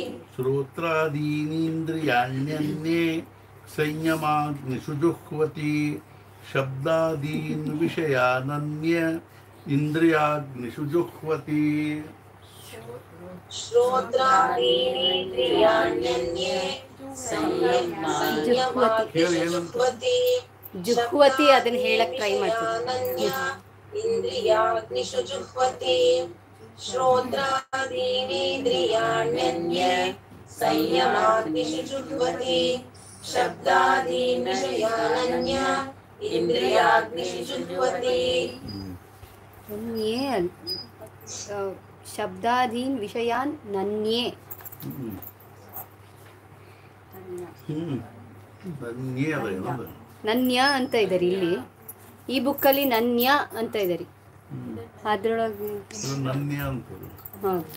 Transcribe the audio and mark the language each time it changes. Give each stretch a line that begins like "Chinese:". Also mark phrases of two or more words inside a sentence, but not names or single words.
Sanskrit: श्रोत्रादीनीन्द्रियाण्यन्ये संयमाग्निषु जुह्वति शब्दादीन् विषयानन्य इन्द्रियाग्निषु जुह्वति श्रोत्रादीनीन्द्रियाण्यन्ये संयमाग्निषु
Kannada: ಜುಹ್ವತಿ ಅದನ್ನ ಹೇಳಕ್ ಟ್ರೈ ಮಾಡ್ತೀನಿ
Sanskrit: ಇಂದ್ರಿಯಾಗ್ನಿಷು ಜುಹ್ವತಿ श्रोत्रादीनीन्द्रियाण्यन्ये संयमाग्निषु जुह्वति शब्दादीन् विषयानन्य इन्द्रियाग्निषु जुह्वति ಶಬ್ದಾದೀನ್ ವಿಷಯಾನ್ ನನ್ಯೇ.
Kannada: ನನ್ಯ ಅಂತ ಇದ್ದಾರೆ ಇಲ್ಲಿ, ಈ ಬುಕ್ಕಲ್ಲಿ ನನ್ಯ ಅಂತ ಇದ್ದಾರೆ. ಅದ್ರೊಳಗೆ ನನ್ಯ ಅಂತ ಹೌದು,